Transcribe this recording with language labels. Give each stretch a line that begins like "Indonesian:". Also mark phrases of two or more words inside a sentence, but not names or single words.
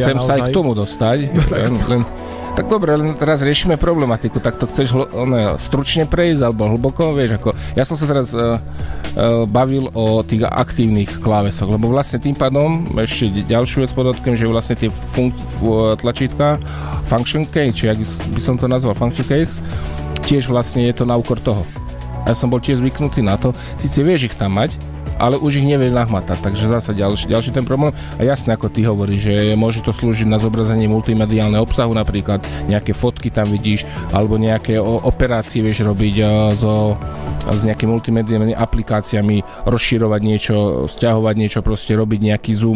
Slovak: Chcem sa aj k tomu dostať. Tak dobre, len teraz riešime problematiku, tak to chceš stručne prejsť alebo hlboko, vieš, ako ja som sa teraz bavil o tých aktívnych klávesoch, lebo vlastne tým pádom, ešte ďalšiu vec podotknem, že vlastne tie tlačítka
English: function key,
Slovak: či jak by som to nazval
English: function keys,
Slovak: tiež vlastne je to na úkor toho. Ja som bol tiež zvyknutý na to, síce vieš ich tam mať, ale už ich nevieš nahmatať, takže zase ďalší ten problém. A jasne, ako ty hovoríš, že môže to slúžiť na zobrazenie multimediálneho obsahu, napríklad nejaké fotky tam vidíš, alebo nejaké operácie vieš robiť s nejakými multimediálnymi aplikáciami, rozširovať niečo, sťahovať niečo, proste robiť nejaký zoom.